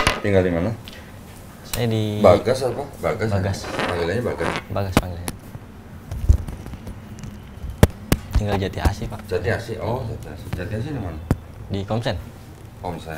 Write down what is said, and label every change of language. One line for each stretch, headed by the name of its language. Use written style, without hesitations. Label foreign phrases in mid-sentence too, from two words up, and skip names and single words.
Indonesian: tinggal di mana? Saya di Bagas apa? Bagas. Bagas. Panggilannya Bagas. Bagas panggilannya. Tinggal Jati Asih, Pak. Jati Asih. Oh, Jati Asih. Jati Asih di mana? Di Komsen. Komsen.